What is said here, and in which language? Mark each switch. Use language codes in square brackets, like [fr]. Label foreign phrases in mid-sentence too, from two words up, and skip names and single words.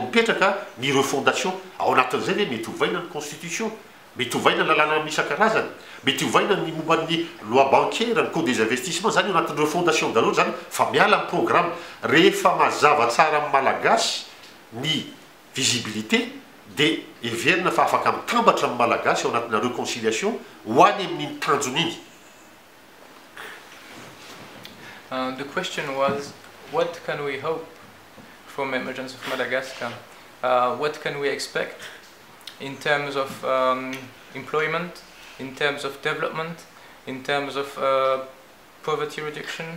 [mg] mipetraka ny refondation ao anatin'izay hoe mety hovaina ny constitution mety hovaina ny lalàna isan-karazany mety hovaina ny momban'ny [fr] loi bancaire [mg] ny [fr] code des investissements [mg] zany ao anatin'ny refondation daholo zany fa miala amin'ny programme rehefa mazava tsara amin'ny malagasy ny visibilité dia everina fa afaka mitambatra amin'ny malagasy ao anatina réconciliation ho any amin'ny tanjony iny. [en] The question was, what can we hope from Emergence of Madagascar? What can we expect in terms of employment, in terms of development, in terms of poverty reduction?